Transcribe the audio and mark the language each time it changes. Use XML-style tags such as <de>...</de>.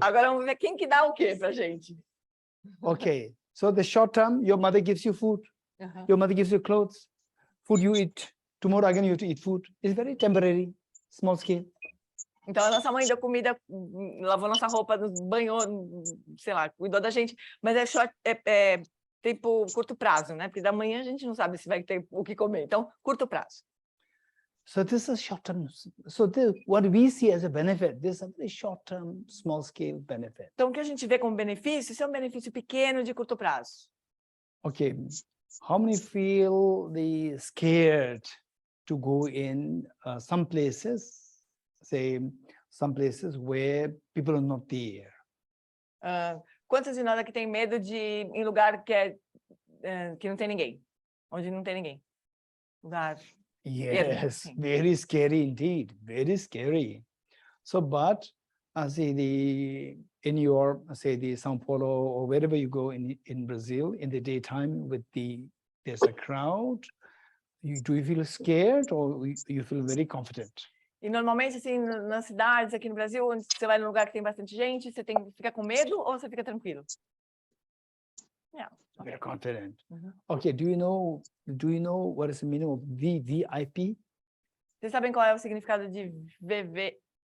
<pt>Agora vamos ver quem que dá o quê pra gente.</pt> <en>Okay, so the short term, your mother gives you food, your mother gives you clothes, food you eat. Tomorrow again you have to eat food. It's very temporary, small scale.</en> <pt>Então a nossa mãe deu comida, lavou nossa roupa, nos banhou, sei lá, cuidou da gente, mas é tempo curto prazo, né? Porque da manhã a gente não sabe se vai ter o que comer. Então, curto prazo.</pt> <en>So this is short term. So what we see as a benefit, this is a very short term, small scale benefit.</en> <pt>Então o que a gente vê como benefício, isso é um benefício pequeno de curto prazo.</pt> <en>Okay, how many feel scared to go in some places, say some places where people are not there?</en> <pt>Quantos de nós aqui tem medo de ir em lugar que não tem ninguém? Onde não tem ninguém? Lugar.</pt> <en>Yes, very scary indeed, very scary. So, but in your the São Paulo or wherever you go in Brazil in the daytime there's a crowd, do you feel scared or you feel very confident?</en> <pt>E normalmente assim nas cidades aqui no Brasil, onde você vai num lugar que tem bastante gente, você fica com medo ou você fica tranquilo?</pt> <en>Yeah. Very confident. Okay, do you know what is the meaning of VVIP?</en> <pt>Vocês sabem qual é o significado de VVIP?</pt>